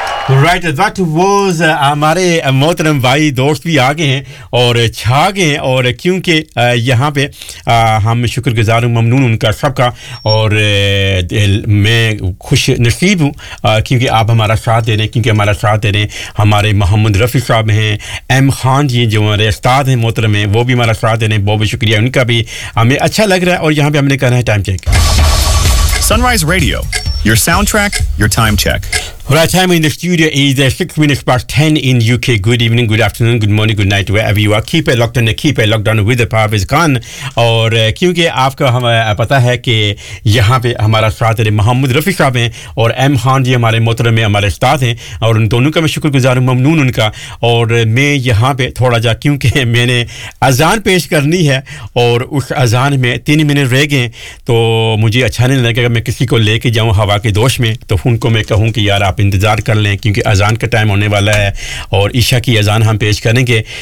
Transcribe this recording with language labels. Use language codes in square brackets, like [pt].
[en] right, that was [hi] हमारे मोहतरम भाई दोस्त भी आ गए हैं और छा गए हैं, और क्योंकि यहाँ पे हम शुक्रगुजार हूँ, ममनून उनका सबका, और मैं खुश नसीब हूँ क्योंकि आप हमारा साथ दे रहे हैं, क्योंकि हमारा साथ दे रहे हैं हमारे मोहम्मद रफ़ी साहब हैं, एम खान जी जो हमारे उस्ताद हैं मोहतरम हैं, वो भी हमारा साथ दे रहे हैं, बहुत बहुत शुक्रिया उनका भी, हमें अच्छा लग रहा है। और यहाँ पर हमने करना है time check, [en] Sunrise radio, your soundtrack, your time check. Well, our time in the studio is 6:10 in UK. Good evening, good afternoon, good morning, good night, wherever you are. Keep it locked down, keep it locked down with the power is gone. [hi] और क्योंकि आपको हम पता है कि यहाँ पे हमारा साथ है मोहम्मद रफ़ी साहब हैं, और एम खान जी हमारे मोहतरम में हमारे उस्ताद हैं, और उन दोनों का मैं शुक्रगुजार हूँ, ममनून उनका। और मैं यहाँ पे थोड़ा जा, क्योंकि मैंने अजान पेश करनी है, और उस अजान में 3 मिनट रह गए, तो मुझे अच्छा नहीं लगेगा कि मैं किसी को लेके जाऊँ हवा के दोष में, तो उनको मैं कहूँ कि यार आप इंतज़ार कर लें, क्योंकि अजान का टाइम होने वाला है और ईशा की अजान हम पेश करेंगे।